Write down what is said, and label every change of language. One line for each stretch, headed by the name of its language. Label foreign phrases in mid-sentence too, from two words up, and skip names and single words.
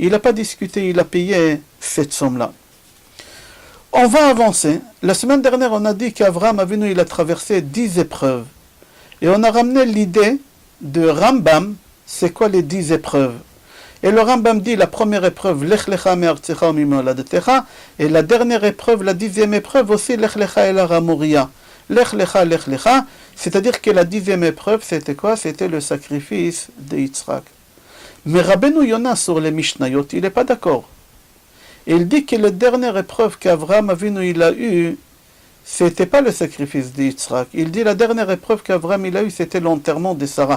French: Il n'a pas discuté, il a payé cette somme-là. On va avancer. La semaine dernière, on a dit qu'Avraham Avinu, il a traversé 10 épreuves. Et on a ramené l'idée de Rambam, c'est quoi les 10 épreuves. Et le Rambam dit la première épreuve,
Hebrew: לך לך מארצך וממולדתך,
French: et la dernière épreuve, la 10e épreuve aussi,
Hebrew: לך לך אל הר המוריה. לך לך,
French: c'est-à-dire que la 10e épreuve, c'était quoi? C'était le sacrifice de Yitzhak. Mais Rabbeinu Yonah sur les Mishnayot, il n'est pas d'accord. Il dit que la dernière épreuve qu'Avraham Avinu il a eue, c'était pas le sacrifice de Yitzhak. Il dit la dernière épreuve qu'Avraham il a eue, c'était l'enterrement de Sarah.